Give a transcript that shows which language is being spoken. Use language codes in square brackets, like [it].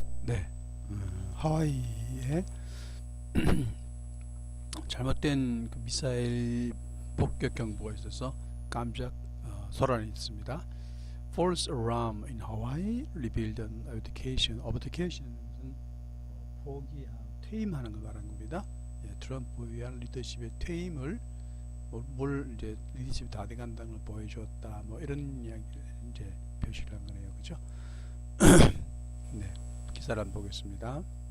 [ko] 네, 하와이에 잘못된 그 미사일 폭격 경보가 있어서 깜짝 소란이 있습니다. [en] False alarm in Hawaii revealed an abdication. [ko] abdication은 포기함, 퇴임하는 걸 말하는 겁니다. 예, 트럼프에 의한 리더십의 퇴임을 뭘 이제 리더십이 다 돼간다는 걸 보여줬다. 뭐 이런 이야기를 이제 표시를 한 거네요, 그죠? 네, 기사를 한번 보겠습니다.